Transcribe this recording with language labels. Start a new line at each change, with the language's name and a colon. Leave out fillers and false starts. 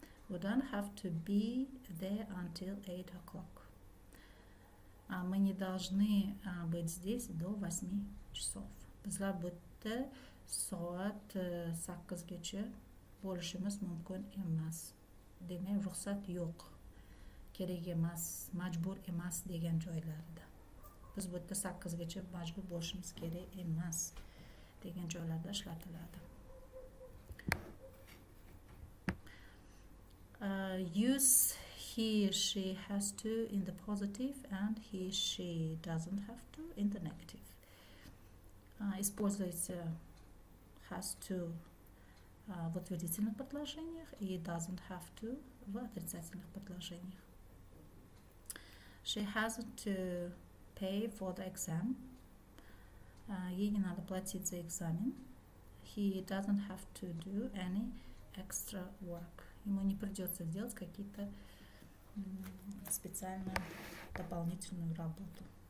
English: We don't have to be there until 8 o'clock.
Russian: Мы не должны быть здесь до 8 часов.
Uzbek: Bizlar bu yerda soat 8 gacha bo'lishimiz mumkin emas. Demak, ruxsat yo'q, kerak emas, majbur emas degan joylarda. Biz bu yerda 8 gacha majbur bo'lishimiz kerak emas degan joylarda ishlatiladi.
English: Use he, she has to in the positive and he, she doesn't have to in the negative.
Russian: Используйте has to в утвердительных предложениях и doesn't have to в отрицательных предложениях.
English: She hasn't to pay for the exam.
Russian: Ей не надо платить за экзамен.
English: He doesn't have to do any extra work.
Russian: Ему не придется делать какие-то специальную дополнительную работу.